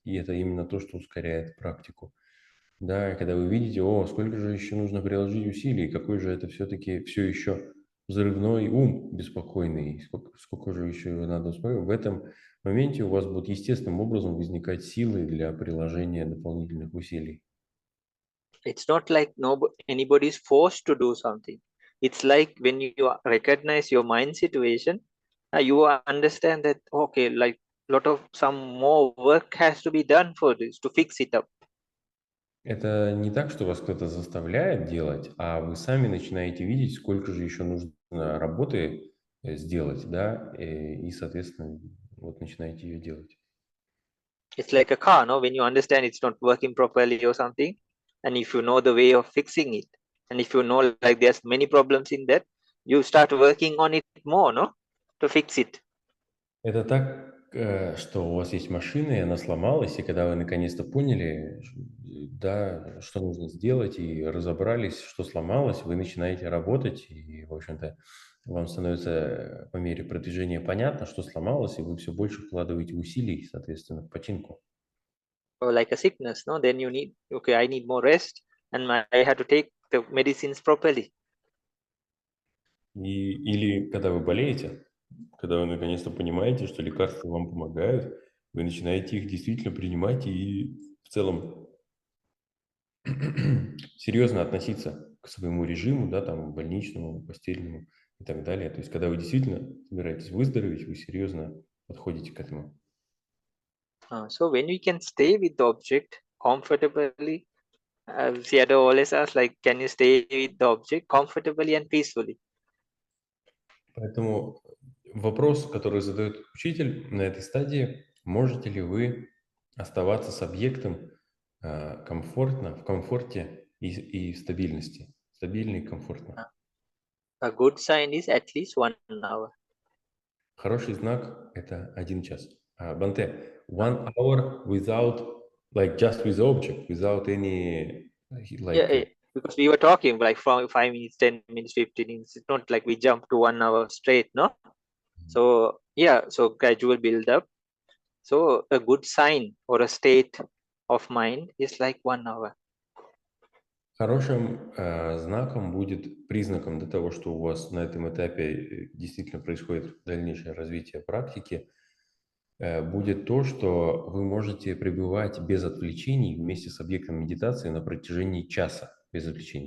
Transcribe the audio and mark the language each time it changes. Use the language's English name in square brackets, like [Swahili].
[Russian] И это именно то, что ускоряет практику. Да, и когда вы видите, о, сколько же еще нужно приложить усилий, какой же это все-таки все еще взрывной ум беспокойный, сколько же еще его надо успокоить, в этом моменте у вас будут естественным образом возникать силы для приложения дополнительных усилий. [English] It's not like anybody is forced to do something. It's like when you recognize your mind situation, you understand that okay, like some more work has to be done for this to fix it up. [Russian] Это не так, что вас кто-то заставляет делать, а вы сами начинаете видеть, сколько же еще нужно работы сделать, да, и, соответственно, вот начинаете ее делать. [English] It's like a car, no? When you understand it's not working properly or something, and if you know the way of fixing it, and if you know like there's many problems in that, you start working on it more, no? To fix it. [Russian] Это так, что у вас есть машина, и она сломалась, и когда вы наконец-то поняли, да, что нужно сделать, и разобрались, что сломалось, вы начинаете работать, и, в общем-то, вам становится по мере продвижения понятно, что сломалось, и вы все больше вкладываете усилий, соответственно, в починку. [English] Or like a sickness, no? Then you need, okay, I need more rest, and I have to take the medicines properly. [Russian] Или когда вы болеете, когда вы наконец-то понимаете, что лекарства вам помогают, вы начинаете их действительно принимать и в целом серьезно относиться к своему режиму, да, там, больничному, постельному и так далее. То есть, когда вы действительно собираетесь выздороветь, вы серьезно подходите к этому. [English] So when we can stay with the object comfortably, Seattle always asks, like, can you stay with the object comfortably and peacefully? [Russian] Поэтому вопрос, который задает учитель на этой стадии, можете ли вы оставаться с объектом комфортно, в комфорте и в стабильности. Стабильно и комфортно. [English] A good sign is at least 1 hour. [Russian] Хороший знак – это 1 час. [English] Бханте, 1 hour without, like just with the object, without any, Yeah, because we were talking like from 5 minutes, 10 minutes, 15 minutes. It's not like we jump to 1 hour straight, no? So yeah, so gradual build up. So a good sign or a state of mind is like 1 hour. [Russian] Хорошим знаком будет признаком до того, что у вас на этом этапе действительно происходит дальнейшее развитие практики, будет то, что вы можете пребывать без отвлечений вместе с объектом медитации на протяжении часа без отвлечений.